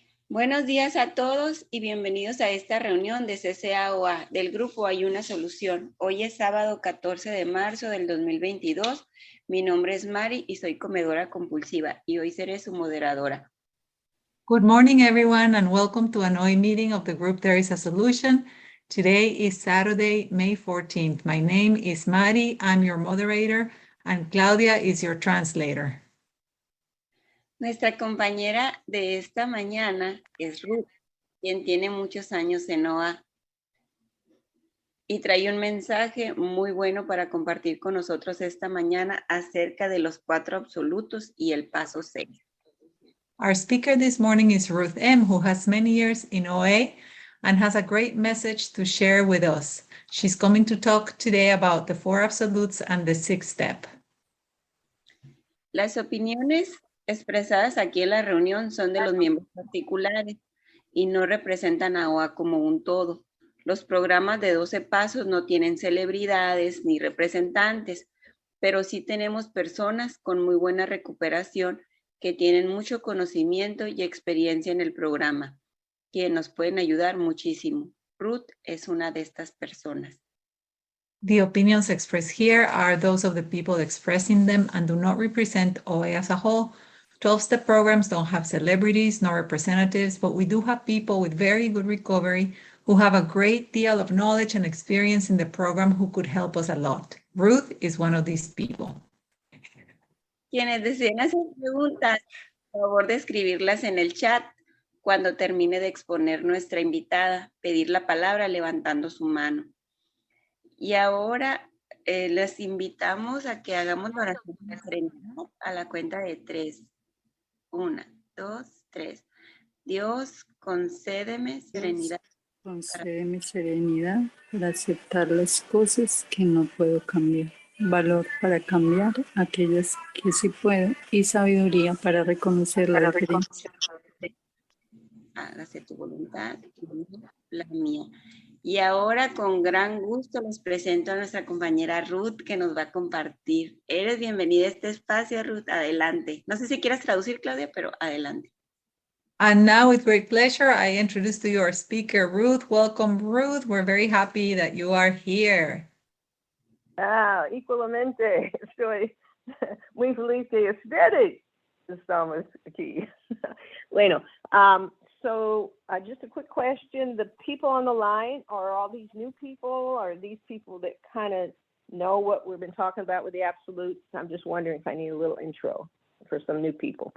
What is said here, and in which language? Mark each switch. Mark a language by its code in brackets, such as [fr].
[es] Buenos días a todos y bienvenidos a esta reunión de CCAOA del grupo Hay una Solución. Hoy es sábado 14 de marzo del 2022. Mi nombre es Mari y soy comedora compulsiva y hoy seré su moderadora. [en] Good morning, everyone, and welcome to an OI meeting of the group There is a Solution. Today is Saturday, May 14th. My name is Mari. I'm your moderator, and Claudia is your translator. [es] Nuestra compañera de esta mañana es Ruth, quien tiene muchos años en OA y trae un mensaje muy bueno para compartir con nosotros esta mañana acerca de los cuatro absolutos y el paso 6. [en] Our speaker this morning is Ruth M., who has many years in OA and has a great message to share with us. She's coming to talk today about the four absolutes and the sixth step. [es] Las opiniones expresadas aquí en la reunión son de los miembros particulares y no representan a OA como un todo. Los programas de 12 pasos no tienen celebridades ni representantes, pero sí tenemos personas con muy buena recuperación que tienen mucho conocimiento y experiencia en el programa, que nos pueden ayudar muchísimo. Ruth es una de estas personas. [en] The opinions expressed here are those of the people expressing them and do not represent OA as a whole. 12-step programs don't have celebrities nor representatives, but we do have people with very good recovery who have a great deal of knowledge and experience in the program who could help us a lot. Ruth is one of these people. [es] Quienes deseen hacer preguntas, por favor de escribirlas en el chat cuando termine de exponer nuestra invitada, pedir la palabra levantando su mano. Y ahora les invitamos a que hagamos la oración de serenidad a la cuenta de 3. 1, 2, 3. Dios, concédeme serenidad. Concédeme serenidad para aceptar las cosas que no puedo cambiar, valor para cambiar aquellas que sí puedo y sabiduría para reconocer la diferencia. Hágase tu voluntad y no la mía. Y ahora con gran gusto les presento a nuestra compañera Ruth que nos va a compartir. Eres bienvenida a este espacio, Ruth. Adelante. No sé si quieras traducir, Claudia, pero adelante. [en] And now, with great pleasure, I introduce to you our speaker, Ruth. Welcome, Ruth. We're very happy that you are here. [es] Igualmente, estoy muy feliz que ustedes estamos aquí. [en] Bueno, so just a quick question. The people on the line, are all these new people? Are these people that kind of know what we've been talking about with the absolutes? I'm just wondering if I need a little intro for some new people.